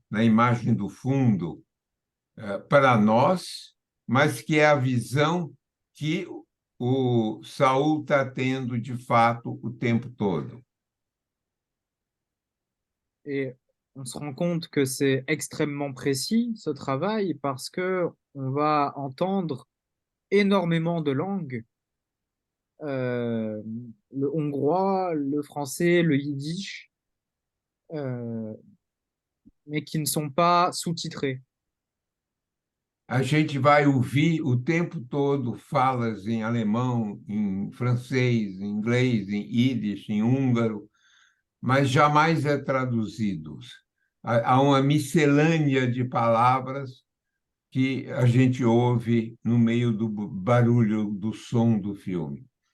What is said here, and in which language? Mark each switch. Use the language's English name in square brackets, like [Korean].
[Portuguese] Na imagem do fundo, para nós, mas que é a visão que o Saul está tendo de fato o tempo todo. [French] Et on se rend compte que c'est extrêmement précis ce travail parce que on va entendre énormément de langues, le hongrois, le français, le yiddish, mais qui ne sont pas sous-titrés. [Portuguese] A gente vai ouvir o tempo todo falas em alemão, em francês, em inglês, em yiddish, em húngaro, mas jamais é traduzido. Há uma miscelânea de palavras que a gente ouve no meio do barulho do som do filme.